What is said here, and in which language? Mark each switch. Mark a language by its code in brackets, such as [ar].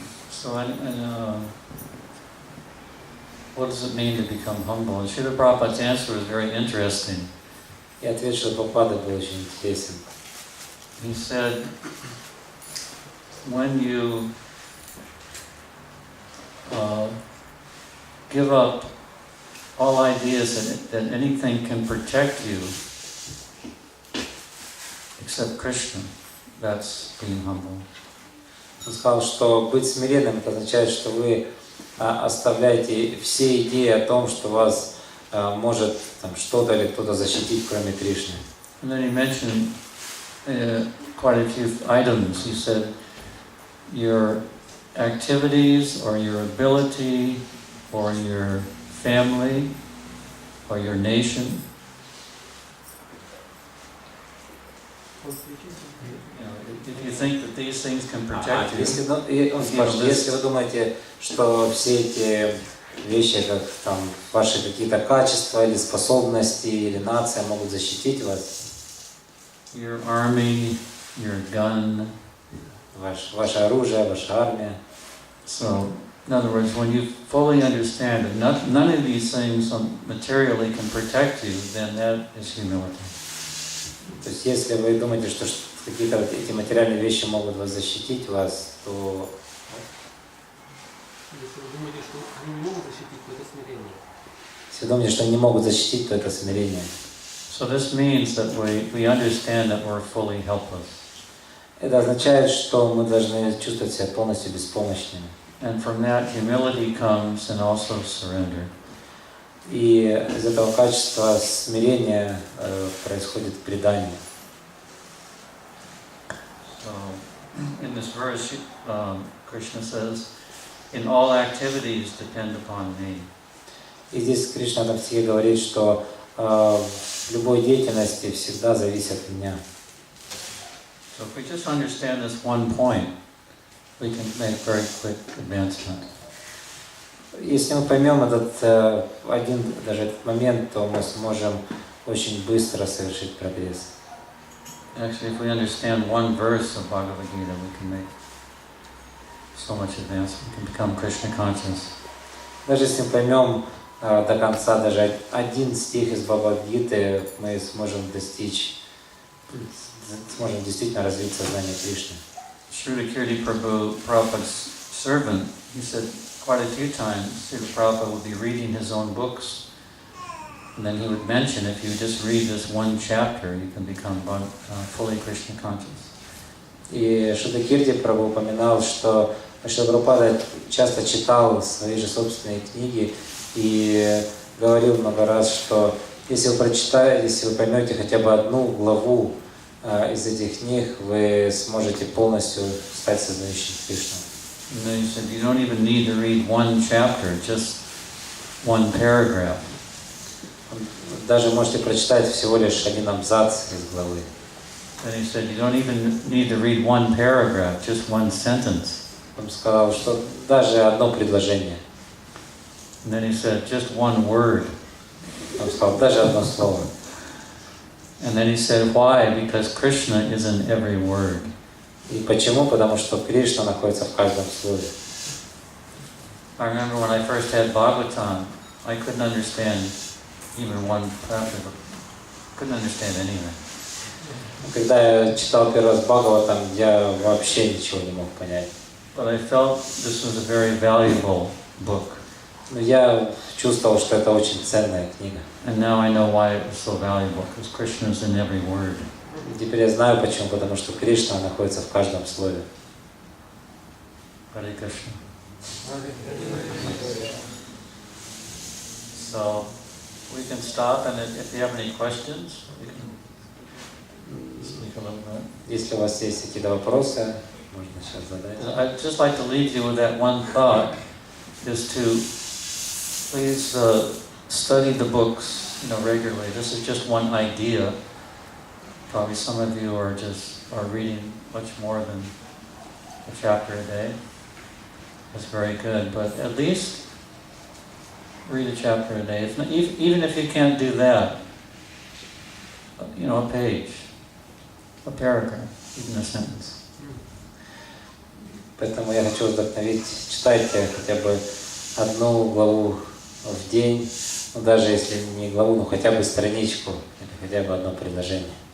[en] So, what does it mean to become humble? And Srila Prabhupada's answer was very interesting. [ru] И ответ Шрилы Прабхупады был очень интересен. [en] He said, when you give up all ideas that anything can protect you except Krishna, that's being humble. [ru] Он сказал, что быть смиренным, это означает, что вы оставляете все идеи о том, что вас может там, что-то или кто-то защитить, кроме Кришны. [en] And then he mentioned quite a few items. He said, your activities or your ability or your family or your nation. If you think that these things can protect you, [ru] если вы думаете, что все эти вещи, как там ваши какие-то качества или способности или нация могут защитить вас, [en] your army, your gun, [ru] ваше оружие, ваша армия. [en] So, in other words, when you fully understand that none of these things materially can protect you, then that is humility. [ru] То есть, если вы думаете, что какие-то вот эти материальные вещи могут вас защитить, то... Если вы думаете, что они не могут защитить, то это смирение. Если вы думаете, что они не могут защитить, то это смирение. [en] So this means that we understand that we're fully helpless. [ru] Это означает, что мы должны чувствовать себя полностью беспомощными. [en] And from that humility comes and also surrender. [ru] И из этого качества смирения происходит предание. [en] So, in this verse, Krishna says, "In all activities depend upon me." [ru] И здесь Кришна в стихе говорит, что в любой деятельности всегда зависит от меня. [en] So if we just understand this one point, we can make very quick advancement. [ru] Если мы поймем один даже этот момент, то мы сможем очень быстро совершить прогресс. [en] Actually, if we understand one verse of Bhagavad Gita, we can make so much advance. We can become Krishna conscious. [ru] Даже если мы поймем до конца даже один стих из Бхагавад-гиты, мы сможем действительно развить сознание Кришны. [en] Srila Kirti Prabhu, Prabhupada's servant, he said quite a few times, Srila Prabhupada would be reading his own books, and then he would mention, if you just read this one chapter, you can become fully Krishna conscious. [ru] И Шрила Кирти Прабху упоминал, что Шрила Прабхупада часто читал свои же собственные книги и говорил много раз, что если вы прочитаете, если вы поймете хотя бы одну главу из этих книг, вы сможете полностью стать сознающим Кришну. [en] And then he said, you don't even need to read one chapter, just one paragraph. [ru] Даже можете прочитать всего лишь один абзац из главы. [en] Then he said, you don't even need to read one paragraph, just one sentence. [ru] Он сказал, что даже одно предложение. [en] And then he said, just one word. [ru] Он сказал, даже одно слово. [en] And then he said, why? Because Krishna is in every word. [ru] И почему? Потому что Кришна находится в каждом слове. [en] I remember when I first had Bhagavatam, I couldn't understand even one chapter. Couldn't understand anything. [ru] Когда я читал первый раз Бхагаватам, я вообще ничего не мог понять. [en] But I felt this was a very valuable book. [ru] Но я чувствовал, что это очень ценная книга. [en] And now I know why it was so valuable, because Krishna is in every word. [ru] Теперь я знаю почему, потому что Кришна находится в каждом слове. [en] Hare Krishna. So we can stop, and if you have any questions, we can speak a little bit. [ru] Если у вас есть какие-то вопросы, можно сейчас задать. [en] I'd just like to leave you with that one thought, is to please study the books, regularly. This is just one idea. Probably some of you are reading much more than a chapter a day. That's very good, but at least read a chapter a day. If not, even if you can't do that, a page, a paragraph, even a sentence. [ru] Поэтому я хочу вдохновить, читайте хотя бы одну главу в день, даже если не главу, но хотя бы страничку, или хотя бы одно предложение.